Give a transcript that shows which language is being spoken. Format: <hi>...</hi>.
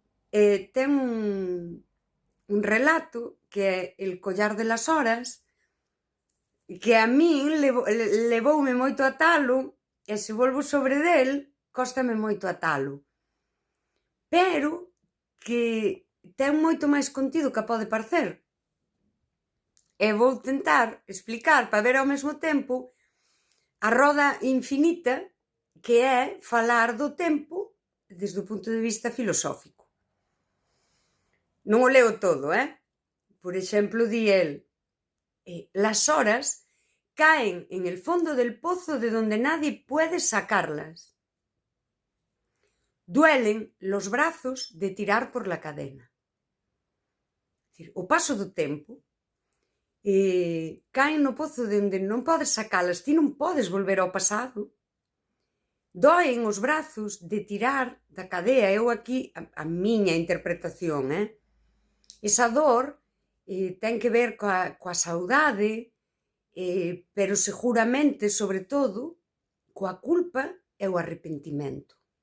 <gl>Ten un relato que é El collar de las horas, que a min levoume moito a talo, e se volvo sobre del, cóstame moito a talo. Pero que ten moito máis contido que pode parecer. E vou tentar explicar, para ver ao mesmo tempo, a roda infinita que é falar do tempo desde o punto de vista filosófico. Non o leo todo, Por exemplo, di el,</gl> <es>las horas caen en el fondo del pozo de donde nadie puede sacarlas. Duelen los brazos de tirar por la cadena.</es> <gl>É dicir, o paso do tempo caen no pozo de onde non podes sacalas, ti non podes volver ao pasado. Doen os brazos de tirar da cadea. Eu aquí, a miña interpretación, esa dor ten que ver coa saudade, pero seguramente, sobre todo, coa culpa e o arrepentimento.</gl>